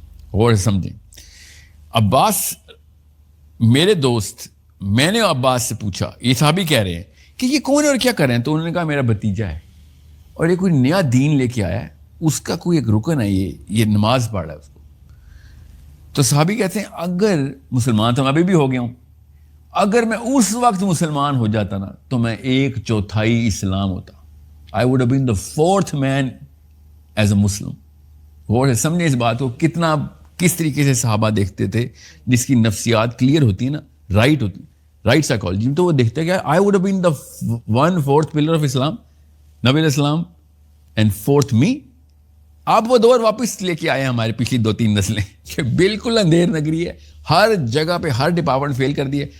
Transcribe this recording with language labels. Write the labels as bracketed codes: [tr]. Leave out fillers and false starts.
[ur] اور سمجھیں, عباس میرے دوست, میں نے عباس سے پوچھا, یہ صحابی کہہ رہے ہیں کہ یہ کون ہے اور کیا کر رہے ہیں, تو انہوں نے کہا میرا بھتیجا ہے اور یہ کوئی نیا دین لے کے آیا ہے, اس کا کوئی ایک رکن ہے, یہ نماز پڑھ رہا ہے اس کو. تو صحابی کہتے ہیں اگر مسلمان تو میں ابھی بھی ہو گیا ہوں, اگر میں اس وقت مسلمان ہو جاتا نا تو میں 1/4 اسلام ہوتا. [en] I would have been the 4th man as a Muslim. [ur] اور سمجھے اس بات کو, کس طریقے سے صحابہ دیکھتے تھے, جس کی نفسیات کلیئر ہوتی ہے نا, رائٹ ہوتی, رائٹ سائیکالوجی, تو وہ دیکھتے کہ [en] I would have been the 1/4 pillar of Islam, [ur] نبی علیہ السلام, [en] and 4th me. [ur] آپ وہ دور واپس لے کے آئے ہیں ہمارے پچھلی 2-3 نسلیں کہ بالکل اندھیر نگری ہے, ہر جگہ پہ ہر ڈپارٹمنٹ فیل کر دی ہے.